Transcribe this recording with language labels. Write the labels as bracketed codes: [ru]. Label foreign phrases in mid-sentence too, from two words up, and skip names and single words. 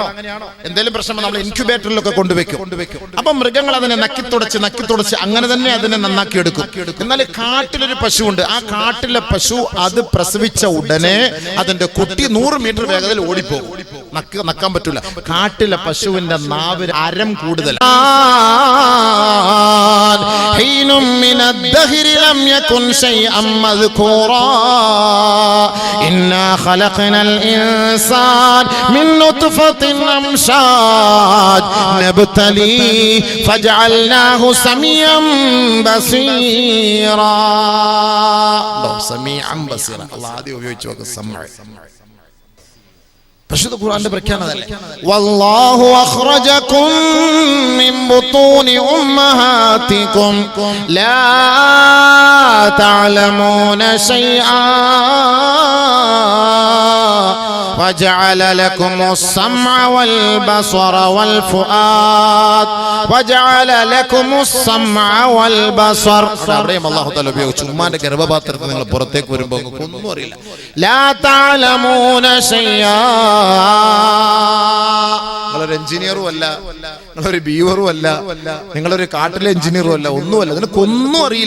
[ml] എന്തെങ്കിലും പ്രശ്നം നമ്മൾ ഇൻക്യുബേറ്ററിലൊക്കെ കൊണ്ടുവെക്കും. അപ്പൊ മൃഗങ്ങൾ അതിനെ നക്കി തുടച്ച് അങ്ങനെ തന്നെ അതിനെ നന്നാക്കി എടുക്കും. എന്നാൽ കാട്ടിലൊരു പശുവുണ്ട്. ആ കാട്ടിലെ പശു അത് പ്രസവിച്ച ഉടനെ അതിന്റെ കുട്ടി 100 മീറ്റർ വേഗതയിൽ ഓടിപ്പോകും. നക്കാൻ പറ്റൂല. കാട്ടിലെ പശുവിന്റെ നാവിന് അരം കൂടുതൽ. [ar] إنا خلقنا الإنسان من نطفة أمشاج نبتليه فجعلناه سميعا بصيرا. سميعا بصيرا. [ml] അല്ലാഹു ആദ്യം ഉപയോഗിച്ചു നോക്ക് സമഅ. പരിശുദ്ധ ഖുർആന്റെ പ്രഖ്യാപനമല്ലേ? [ar] والله أخرجكم من بطون أمهاتكم لا تعلمون شيئا وجعل لكم السمع والبصر والفؤاد وجعل لكم السمع والبصر. [ml] അവിടെയും [ar] الله تعالى [ml] ഉപയോഗിച്ചു. ഉമ്മാന്റെ ഗർഭപാത്രത്തിൽ നിങ്ങൾ പുറത്തേക്ക് വരുമ്പോൾ ഒന്നും അറിയില്ല. [ar] لا تعلمون شيئا. [ml] നിങ്ങളൊരു എഞ്ചിനീയറും അല്ല, നിങ്ങളൊരു ബീവറും അല്ല, നിങ്ങളൊരു കാട്ടിലെ എഞ്ചിനീയറും അല്ല, ഒന്നുമല്ല. നിനക്കൊന്നും അറിയില്ല.